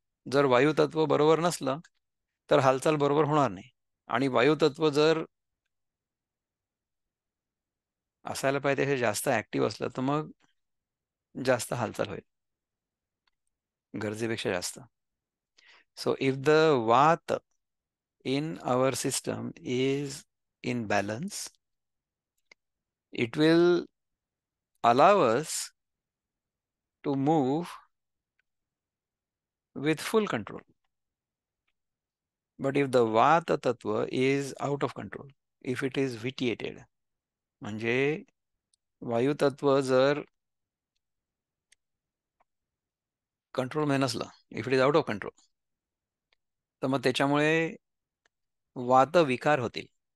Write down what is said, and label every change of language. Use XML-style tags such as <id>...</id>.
<mr>जर वायुतत्व बरोबर नसलं तर हालचाल बरोबर होणार नाही. आणि वायुतत्व जर असायला पाहिजे हे जास्त ऍक्टिव्ह असलं तर मग जास्त हालचाल होईल, गरजेपेक्षा जास्त.</mr> <en>So if the Vata in our system is in balance, it will allow us to move with full control. But if the Vata Tattva is out of control, if it is vitiated,</en> <mr>म्हणजे वायू तत्व जर control मध्ये नसलं,</mr> <en>if it is out of control,</en> <mr>तर मग त्याच्यामुळे वात विकार होतील.</mr>